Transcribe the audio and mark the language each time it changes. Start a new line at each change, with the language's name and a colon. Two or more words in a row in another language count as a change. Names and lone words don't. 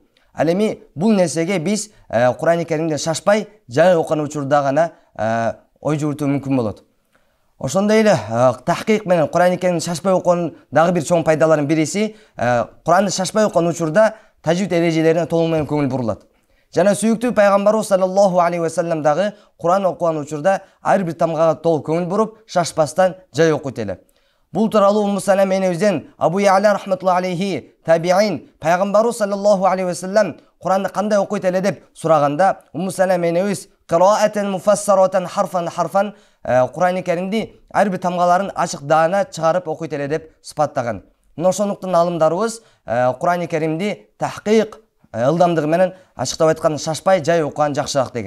Kyrgyz: Ал эми бул нерсеге биз Кур'ани Каримди шашпай, жай окуган учурда гана ой жүгүртүү мүмкүн болот. Ошондой эле тахкык менен Кур'ани Каримди шашпай окуганын дагы бир чоң пайдаларынын бириси, Кур'анды шашпай окуган учурда тажвид эрежелерине толук менен көңүл бурулат. Жана сүйүктүү пайгамбарыбыз
Arabic: صلى الله عليه وسلم
Kyrgyz: дагы Кур'ан окуган учурда ар бир тамгага толук көңүл буруп, шашпастан жай окуйт эле. Бул тууралуу Умму Салама энебизден Абу Я'ла
Arabic: رحمة الله عليه
Kyrgyz: табиин пайгамбарыбыз
Arabic: صلى الله عليه وسلم
Kyrgyz: Кур'анды кандай окуйт эле деп сураганда, Умму Салама энебиз
Arabic: قراءة مفسرة حرفا
Kyrgyz: Кур'ани Каримди ар бир тамгаларын ачык даана чыгарып окуйт эле деп сыпаттаган. Мына ошондуктан алымдарыбыз Кур'ани Каримди тахкык ылдамдыгы менен ачыктап айтканда шашпай жай окуган жакшыраак деген.